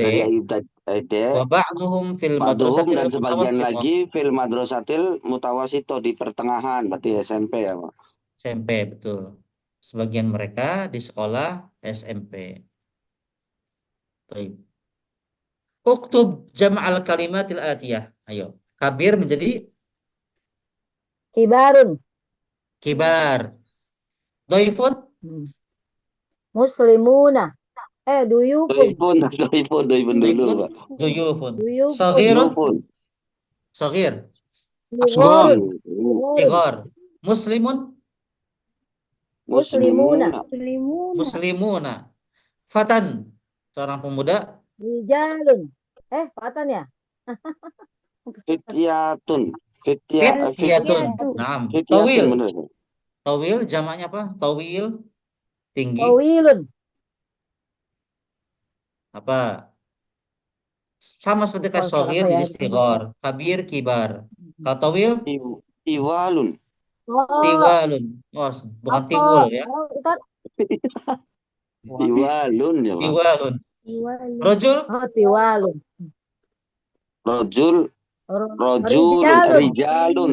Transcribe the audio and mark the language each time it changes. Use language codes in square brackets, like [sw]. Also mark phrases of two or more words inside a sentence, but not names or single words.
[ar] وبعضهم في المدرسة [id] dan sebagian [ar] mutawassithah. [id] lagi [ar] في المدرسة المتوسطة, [id] di pertengahan, berarti SMP ya, Pak. SMP, betul. Sebagian mereka di sekolah SMP. Baik. [ar] اكتب جمع الكلمات الآتية. Ayo. [id] Kabir menjadi [ar] kibarun. كبار ضيف مسلمون ضيوف. [id] Doifun dulu, Pak. [ar] Duyufun. Duyufun. صغير صغير. Sigorun. Sighar. Muslimun. Muslimuna. مسلمون فتى. [id] Seorang pemuda. [ar] رجال فتى ya? Fityatun. فتية نعم. Fityatun, Tawil. [id] benar. Tawil jamaknya apa? Tawil. Tinggi. [ar] Tawilun. [id] Apa? Sama seperti Lupa [ar] kasoghir [id] apa ya? jadi [ar] صغار كبير كبار. [id] Kalau tawil [ar] Tiwalun. [id] tiwalun. Oh, bukan tiwul ya. Tiwalun ya, Pak. [ar] طوال رجل. Tiwalun. Rijalun.